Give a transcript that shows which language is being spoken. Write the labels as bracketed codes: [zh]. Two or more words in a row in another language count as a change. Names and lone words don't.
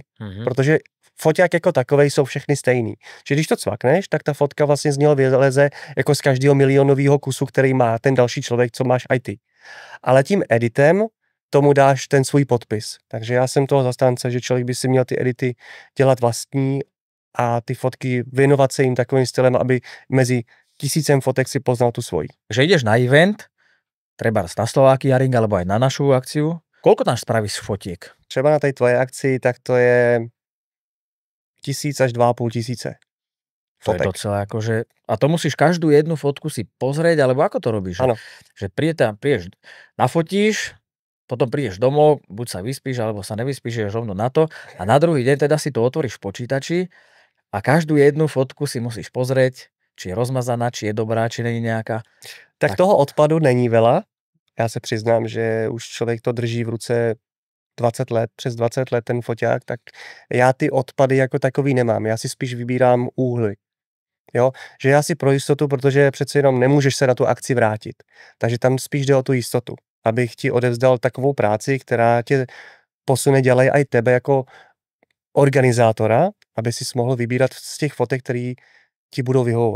[cs] Protože foťák jako takovej jsou všechny stejný. Čiže když to cvakneš, tak ta fotka vlastně z něho vyleze jako z každého milionového kusu, který má ten další člověk, co máš i ty. Ale tím editem tomu dáš ten svůj podpis. Takže já jsem toho zastánce, že člověk by si měl ty edity dělat vlastní a ty fotky věnovat se jim takovým stylem, aby mezi 1000 fotek si poznal tu svoji. [sk] Že ideš na event, treba na Slováky Jaring, alebo aj na našu akciu. Koľko tam spravíš fotiek? [cs] Třeba na té tvoje akci, tak to je 1000 až 2500 fotek. To je docela akože... [sk] A to musíš každú jednu fotku si pozrieť, alebo ako to robíš? Áno. Že prídeš, nafotíš, potom prídeš domov, buď sa vyspíš, alebo sa nevyspíš, ideš rovno na to a na druhý deň teda si to otvoríš v počítači a každú jednu fotku si musíš pozrieť, či je rozmazaná, či je dobrá, či není nejaká. Tak toho odpadu není veľa. [cs] Já se přiznám, že už člověk to drží v ruce 20 let, přes 20 let ten foťák, tak já ty odpady jako takový nemám. Já si spíš vybírám úhly. Jo? Že já si pro jistotu, protože přece jenom nemůžeš se na tu akci vrátit. Takže tam spíš jde o tu jistotu. Abych ti odevzdal takovou práci, která tě posune, dělají i tebe jako organizátora, aby si mohl vybírat z těch fotek, které ti budou vyhovovat.